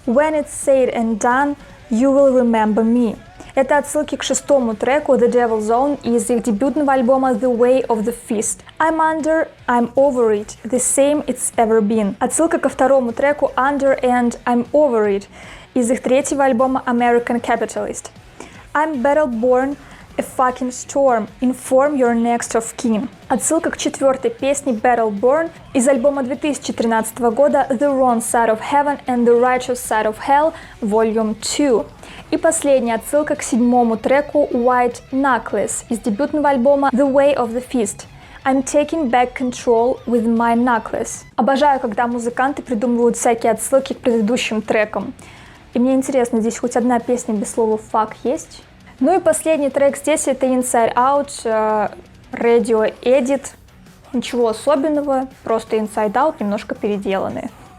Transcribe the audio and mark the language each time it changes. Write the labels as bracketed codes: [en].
[en] When it's said and done, you will remember me. [ru] Это отсылки к 6-му треку The Devil Zone из их дебютного альбома The Way of the Fist. [en] I'm under, I'm over it, the same it's ever been. [ru] Отсылка ко 2-му треку Under and I'm over it из их 3-го альбома American Capitalist. [en] I'm battle-born, a fucking storm, inform your next of kin. [ru] Отсылка к 4-й песне Battle-born из альбома 2013 года The Wrong Side of Heaven and the Righteous Side of Hell, Volume 2. И последняя отсылка к 7-му треку White Knuckles из дебютного альбома The Way of the Fist. [en] I'm taking back control with my knuckles. [ru] Обожаю, когда музыканты придумывают всякие отсылки к предыдущим трекам. И мне интересно, здесь хоть одна песня без слова fuck есть? Ну и последний трек здесь это Inside Out, Radio Edit. Ничего особенного, просто Inside Out немножко переделанные.